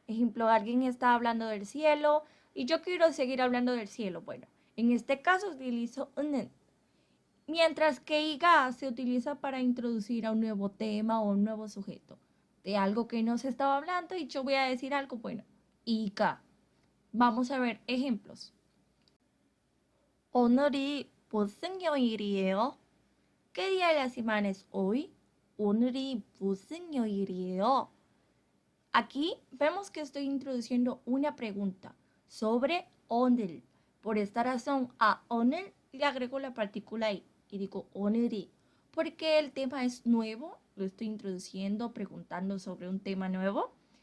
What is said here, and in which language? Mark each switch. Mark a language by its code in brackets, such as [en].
[es] Ejemplo, alguien está hablando del cielo y yo quiero seguir hablando del cielo. Bueno, en este caso utilizo 은은. Mientras que iga se utiliza para introducir a un nuevo tema o un nuevo sujeto de algo que no se estaba hablando y yo voy a decir algo, bueno, iga. Vamos a ver ejemplos. [ko] 오늘이 무슨 요일이에요? [es] ¿Qué día de la semana es hoy? [ko] 오늘이 무슨 요일이에요? [es] Aquí vemos que estoy introduciendo una pregunta sobre 오늘. Por esta razón, a 오늘 le agrego la partícula i y digo 오늘이. Porque el tema es nuevo, lo estoy introduciendo, preguntando sobre un tema nuevo.